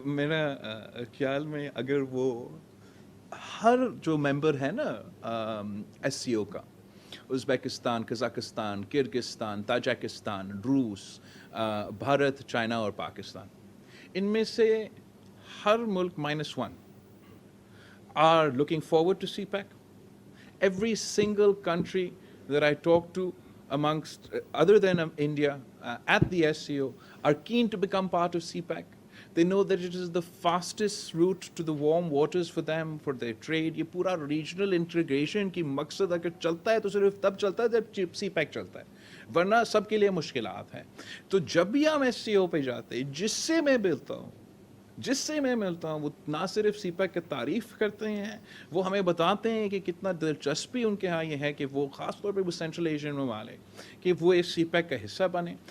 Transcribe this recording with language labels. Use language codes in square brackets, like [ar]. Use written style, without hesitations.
[ur] میرا خیال میں اگر وہ ہر جو ممبر ہے نا ایس سی او کا, ازبیکستان, قزاقستان, کرگستان, تاجکستان, روس, بھارت, چائنا اور پاکستان, ان میں سے ہر ملک -1 [en] are looking forward to CPEC. Every single country that I talk to amongst other than India at the SCO are keen to become part of CPEC. They know that it is the fastest route to the warm waters for them, for their trade. [ur] یہ پورا regional integration کی مقصد اگر چلتا ہے تو صرف تب چلتا ہے جب سی پیک چلتا ہے, ورنہ سب کے لیے مشکلات ہیں. تو جب بھی ہم ایس سی او پہ جاتے ہیں, جس سے میں ملتا ہوں وہ نہ صرف سی پیک کی تعریف کرتے ہیں, وہ ہمیں بتاتے ہیں کہ کتنا دلچسپی ان کے ہاں یہ ہے کہ وہ خاص طور پہ وہ سینٹرل ایشین ممالک کہ وہ اس سی پیک کا حصہ بنے.